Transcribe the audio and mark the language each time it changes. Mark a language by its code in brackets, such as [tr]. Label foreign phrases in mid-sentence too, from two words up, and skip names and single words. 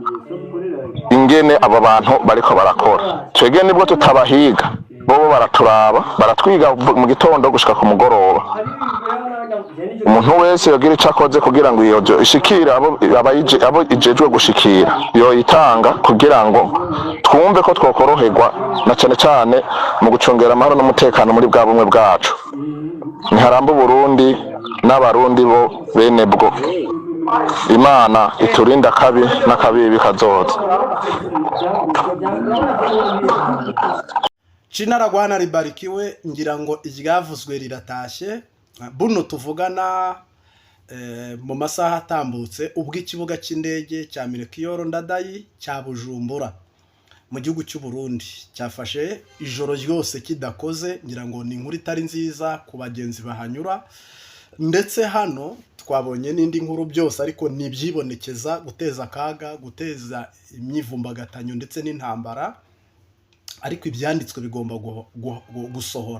[rn] ingene abo bantu bariko barakora twege nibwo tutabahiga bobo baraturaba baratwiga mu gitondo gushika ku mugoroba umuntu wese yogira ico akoze kugira ngo iyo ishikira abo ijejwe gushikira yo itanga kugira ngo twumve ko twokoroherwa na cyane cyane mu gucungera amahoro n'umutekano muri bwa bumwe bwacu ntiharamba Burundi n'abarundi bo bene bwo. Imana iturinda kabi n'akabibi kazoza. [rw] Cinaragwana ribarikiwe, ngira ngo iryavuzwe riratashye. Buno tuvugana mu masaha atambutse ubwo ikibuga cy'indege cya Melchior Ndadayi cya Bujumbura mu gihugu cy'u Burundi cyafashe ijoro ryose kidakoze, ngira ngo ni inkuru itari nziza ku bagenzi bahanyura, ndetse hano twabonye n'indi nkuru byose ariko nibyibonekeza guteza akaga, guteza imyivumbagatanyo ndetse n'intambara, ariko ibyanditswe bigomba gusohora.